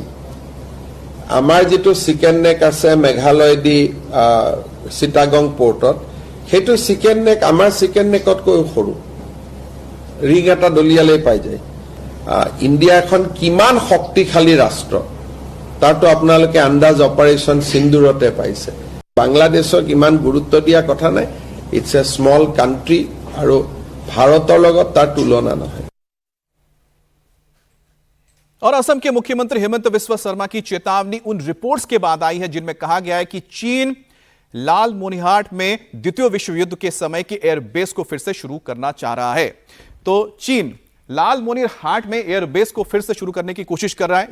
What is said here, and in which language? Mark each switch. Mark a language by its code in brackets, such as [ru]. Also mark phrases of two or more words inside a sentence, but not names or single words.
[as] আমাৰ যেটো [en] chicken neck [as] আছে মেঘালয় দি চিটাগং পোৰ্টত, সেইটো [en] chicken neck [as] আমাৰ চিকেন নেকতকৈ সৰু, ৰিং এটা দলিয়ালেই পাই যায়। ইণ্ডিয়া এখন কিমান শক্তিশালী ৰাষ্ট্ৰ তাতো আপোনালোকে আন্দাজ অপাৰেশন সিন্দুৰতে পাইছে। বাংলাদেশক ইমান গুৰুত্ব দিয়া কথা নাই, [en] It's a small country [as] আৰু ভাৰতৰ লগত তাৰ তুলনা নহয়। [hi] और असम के मुख्यमंत्री हेमंत बिस्वा शर्मा की चेतावनी उन रिपोर्ट्स के बाद आई है जिनमें कहा गया है कि चीन लालमोनिहाट में द्वितीय विश्व युद्ध के समय की एयरबेस को फिर से शुरू करना चाह रहा है। तो चीन लालमोनिहाट में एयरबेस को फिर से शुरू करने की कोशिश कर रहा है।